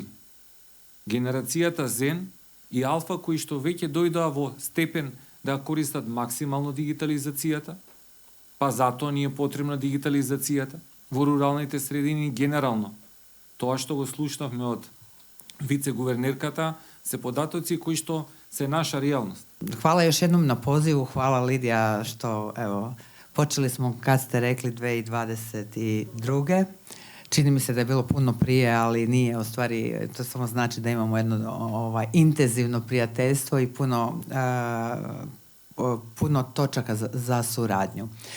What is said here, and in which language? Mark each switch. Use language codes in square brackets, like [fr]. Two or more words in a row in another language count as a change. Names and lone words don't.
[mk] Генерацијата Зен и Алфа кои што веќе дојдоа во степен да користат максимално дигитализацијата, па затоа ни е потребна дигитализацијата во руралните средини генерално. Тоа што го слушнавме од вице-гувернерката се податоци кои што се наша реалност. [hr] Hvala još jednom na pozivu, hvala Lidija što, evo, počeli smo kad ste rekli 2022. Čini mi se da je bilo puno prije, ali nije, u stvari to samo znači da imamo jedno intenzivno prijateljstvo i puno točaka za suradnju.